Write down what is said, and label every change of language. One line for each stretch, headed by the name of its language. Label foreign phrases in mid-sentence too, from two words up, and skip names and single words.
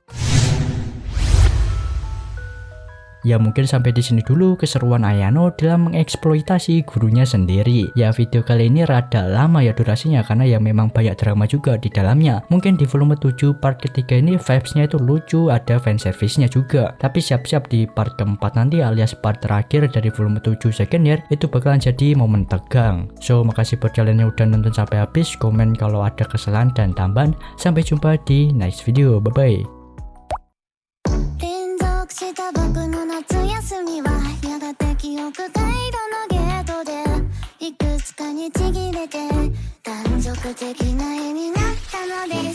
Indonesian: Ya mungkin sampai di sini dulu keseruan Ayano dalam mengeksploitasi gurunya sendiri. Ya video kali ini rada lama ya durasinya karena ya memang banyak drama juga di dalamnya. Mungkin di volume 7 part ketiga ini vibesnya itu lucu, ada fanservice-nya juga. Tapi siap-siap di part keempat nanti alias part terakhir dari volume 7
English: second year
Indonesian: itu bakalan jadi momen tegang. So makasih buat kalian yang udah nonton sampai habis. Komen kalau ada kesalahan dan tambahan. Sampai jumpa di
English: next video. Bye bye.
Japanese: した僕の夏休みはやがて記憶回路のゲートでいくつかにちぎれて断続的な絵になったのです